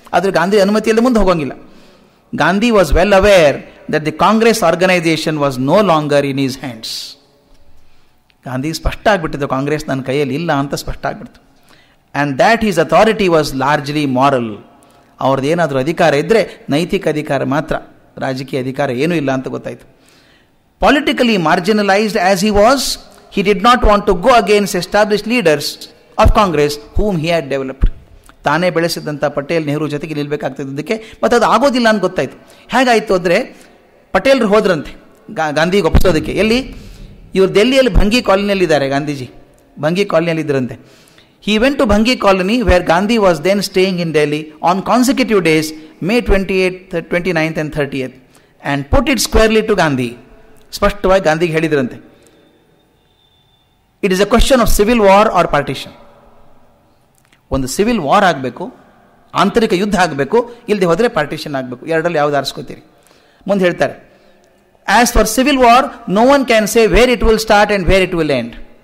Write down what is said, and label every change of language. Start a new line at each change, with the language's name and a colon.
Kannada: ಆದರೆ ಗಾಂಧಿ ಅನುಮತಿಯಲ್ಲಿ ಮುಂದೆ ಹೋಗೋಂಗಿಲ್ಲ.
English: Gandhi was well aware that the Congress organisation was no longer in his hands.
Kannada: Gandhi ಸ್ಪಷ್ಟ ಆಗಿಬಿಟ್ಟಿದ್ದು, ಕಾಂಗ್ರೆಸ್ ನನ್ನ ಕೈಯಲ್ಲಿ ಇಲ್ಲ ಅಂತ ಸ್ಪಷ್ಟ ಆಗಿಬಿಡ್ತು.
English: And that is authority was largely moral.
Kannada: ಅವ್ರದ್ದು ಏನಾದರೂ ಅಧಿಕಾರ ಇದ್ದರೆ ನೈತಿಕ ಅಧಿಕಾರ ಮಾತ್ರ, ರಾಜಕೀಯ ಅಧಿಕಾರ ಏನೂ ಇಲ್ಲ ಅಂತ ಗೊತ್ತಾಯಿತು.
English: Politically marginalised as he was, he did not want to go against established leaders of Congress whom he had developed.
Kannada: ತಾನೇ ಬೆಳೆಸಿದಂಥ ಪಟೇಲ್ ನೆಹರು ಜೊತೆಗೆ ನಿಲ್ಲಬೇಕಾಗ್ತಿದ್ದಕ್ಕೆ, ಮತ್ತು ಅದು ಆಗೋದಿಲ್ಲ ಅಂತ ಗೊತ್ತಾಯಿತು. ಹೇಗಾಯಿತು ಅಂದರೆ, ಪಟೇಲ್ರು ಹೋದ್ರಂತೆ ಗಾಂಧಿಗೆ ಒಪ್ಪಿಸೋದಕ್ಕೆ. ಎಲ್ಲಿ? ಇವರು ಡೆಲ್ಲಿಯಲ್ಲಿ ಭಂಗಿ ಕಾಲೋನಿಯಲ್ಲಿದ್ದಾರೆ. ಗಾಂಧೀಜಿ ಭಂಗಿ ಕಾಲೋನಿಯಲ್ಲಿದ್ದರಂತೆ.
English: He went to Bhangi colony where Gandhi was then staying in Delhi on consecutive days, May 28th, 29th and 30th, and put it squarely to Gandhi.
Kannada: ಸ್ಪಷ್ಟವಾಗಿ ಗಾಂಧಿಗೆ ಹೇಳಿದ್ರಂತೆ,
English: It is a question of civil war or partition.
Kannada: ಒಂದು civil war ಆಗಬೇಕು, ಆಂತರಿಕ ಯುದ್ಧ ಆಗಬೇಕು, ಇಲ್ಲದೆ ಹೋದರೆ ಪಾರ್ಟಿಷನ್ ಆಗಬೇಕು. ಎರಡರಲ್ಲಿ ಯಾವ್ದು ಆರಿಸ್ಕೋತೀರಿ? ಮುಂದೆ ಹೇಳ್ತಾರೆ,
English: As for civil war no one can say where it will start and where it will end.